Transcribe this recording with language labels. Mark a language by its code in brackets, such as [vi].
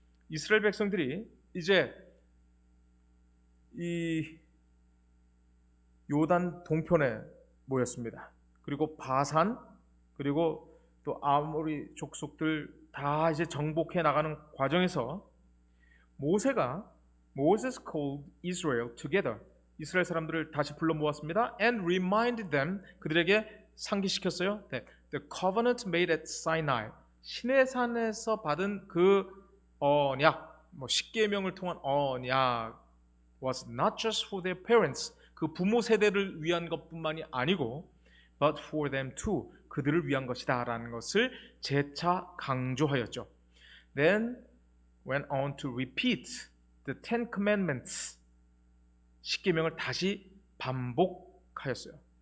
[ko] 이스라엘 백성들이 이제 이 요단 동편에 모였습니다. 그리고 바산, 그리고 또 아모리 족속들 다 이제 정복해 나가는 과정에서 [en] Moses called Israel together. [ko] 이스라엘 사람들을 다시 불러 모았습니다. [en] And reminded them, [ko] 그들에게 상기시켰어요. [en] The covenant made at Sinai. [ko] 시내산에서 받은 그 언약, 10계명을 통한 언약 [en] was not just for their parents. [ko] 그 부모 세대를 위한 것뿐만이 아니고 [en] but for them too. [ko] 그들을 위한 것이다 라는 것을 재차 강조하였죠. [en] Then went on to repeat the Ten Commandments. [ko] 십계명을 다시 반복하였어요.